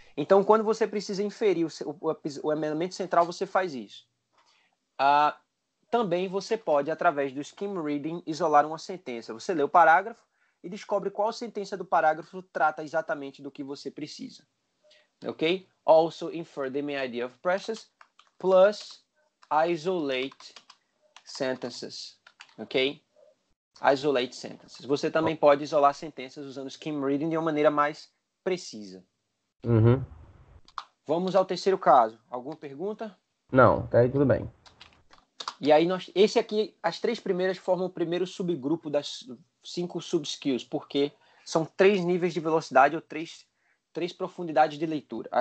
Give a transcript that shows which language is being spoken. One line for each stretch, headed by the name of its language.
Portuguese: Então, quando você precisa inferir o elemento central, você faz isso. Também você pode, através do skim reading, isolar uma sentença. Você lê o parágrafo e descobre qual sentença do parágrafo trata exatamente do que você precisa. Ok?
English: Also infer the main idea of passages plus isolate sentences. Ok? Isolate sentences.
Portuguese: Você também pode isolar sentenças usando skim reading de uma maneira mais precisa. Vamos ao terceiro caso. Alguma pergunta? Não, tá aí tudo bem. E aí, esse aqui, as 3 primeiras formam o primeiro subgrupo das 5 subskills, porque são 3 níveis de velocidade ou 3 profundidades de leitura.